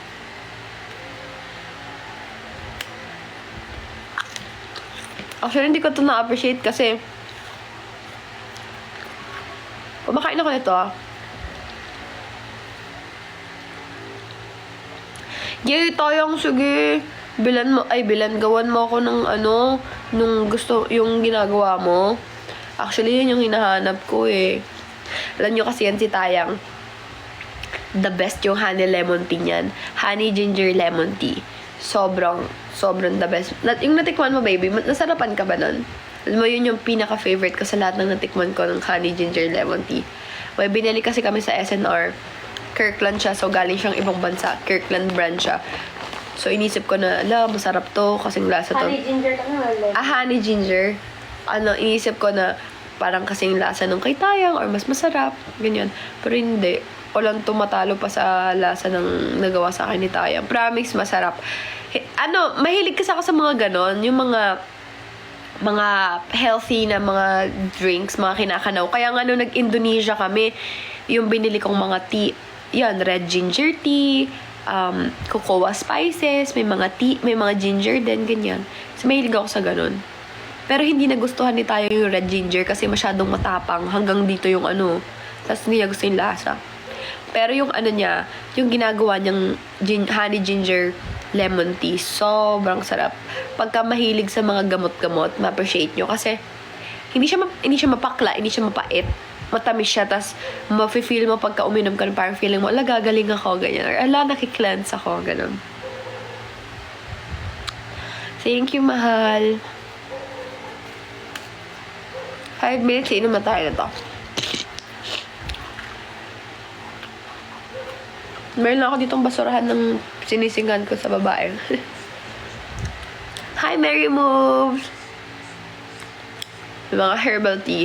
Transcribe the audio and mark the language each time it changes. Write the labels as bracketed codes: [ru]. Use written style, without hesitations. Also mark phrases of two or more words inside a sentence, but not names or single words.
[tl] Actually, hindi ko ito na-appreciate kasi kumakain ako nito Yay, Toyong, sige. Gawan mo ako ng ano, nung gusto, yung ginagawa mo. Actually, yun yung hinahanap ko eh. Alam nyo kasi yan si Tayang. [en] The best yung honey lemon tea niyan. Honey ginger lemon tea. [tl] Sobrang [en] the best. [tl] Yung natikman mo, baby, nasarapan ka ba nun? Alam mo, yun yung pinaka-favorite ko sa lahat ng natikman ko ng [en] honey ginger lemon tea. [tl] May binili kasi kami sa SNR. Kirkland siya, so galing siyang ibang bansa. Kirkland brand siya. So, inisip ko na, masarap to, kasing lasa to. [en] Honey ginger [tl] ka na, [en] honey ginger. [tl] Inisip ko na parang kasing lasa nung kay Tayang or mas masarap, ganyan. Pero hindi. Walang tumatalo pa sa lasa ng nagawa sa akin ni Tayang. Promise, masarap. Mahilig kasi ako sa mga ganon. Yung mga healthy na mga drinks, mga kinakanaw. Kaya nga nung nag-Indonesia kami, yung binili kong mga tea, yan, [en] red ginger tea, cocoa spices, [tl] may mga [en] tea, [tl] may mga [en] ginger [tl] din, ganyan. So, mahilig ako sa ganun. Pero hindi nagustuhan ni tayo yung [en] red ginger [tl] kasi masyadong matapang. Hanggang dito yung ano. Tapos hindi niya gusto yung lasa. Pero yung ano niya, yung ginagawa niyang [en] honey ginger lemon tea, [tl] sobrang sarap. Pagka mahilig sa mga gamot-gamot, ma-appreciate nyo. Kasi hindi siya mapakla, hindi siya mapait. Matamis siya, tas mafe-feel mo pagka uminom ka, parang feeling mo, ala, gagaling ako, ganyan. Or ala, nakikleanse ako, ganun. [en] Thank you, [tl] mahal. 5 minutes, inom na tayo na to. Meron lang ako ditong basurahan ng sinisingan ko sa babae. Hi, Mary Moves! Yung mga [en] herbal tea.